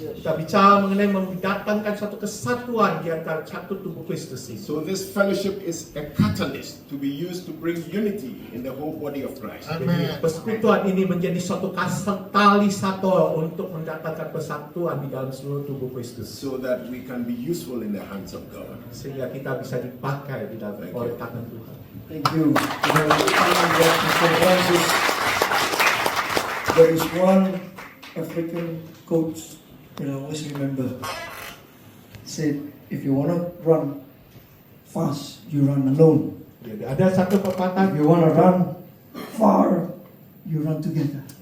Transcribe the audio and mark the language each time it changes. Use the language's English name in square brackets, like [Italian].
[Indonesian] kita bicara mengenai mendatangkan satu kesatuan di antara satu tubuh Kristus ini. [English] So this fellowship is a catalyst to be used to bring unity in the whole body of Christ. [Indonesian] Jadi persekutuan ini menjadi suatu katalisator untuk mendatangkan persatuan di dalam seluruh tubuh Kristus, [English] So that we can be useful in the hands of God. [Indonesian] sehingga kita bisa dipakai di dalam oleh tangan Tuhan. [English] Thank you. Mr. Francis. There is one African coach that I always remember. Said, if you want to run fast, you run alone. [Indonesian] Jadi ada satu pepatah, [English] If you want to run far, you run together.